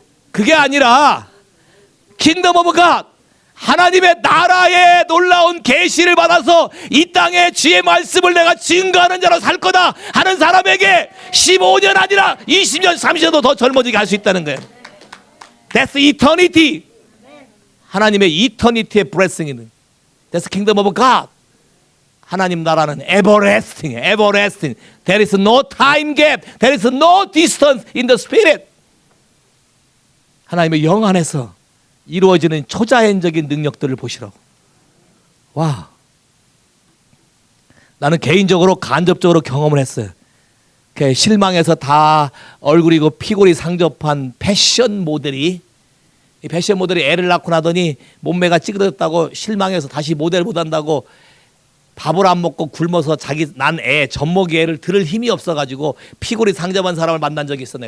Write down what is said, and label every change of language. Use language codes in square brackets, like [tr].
[ko] 그게 아니라 킹덤 오브 갓, 하나님의 나라의 놀라운 계시를 받아서 이 땅에 주의 말씀을 내가 증거하는 자로 살 거다 하는 사람에게 15년 아니라 20년, 30년도 더 젊어지게 할 수 있다는 거예요. [en] That's eternity. [ko] 하나님의 이터니티의 blessing이는 [en] That's kingdom of God. [ko] 하나님 나라는 [en] everlasting, everlasting. There is no time gap. There is no distance in the spirit. [ko] 하나님의 영 안에서 이루어지는 초자연적인 능력들을 보시라고. 와. 나는 개인적으로 간접적으로 경험을 했어요. 실망해서 다 얼굴이고 피골이 상접한 패션 모델이, 이 패션 모델이 애를 낳고 나더니 몸매가 찌그러졌다고 실망해서 다시 모델 못한다고 밥을 안 먹고 굶어서 자기 난 애, 젖먹이 애를 들을 힘이 없어가지고 피골이 상접한 사람을 만난 적이 있어.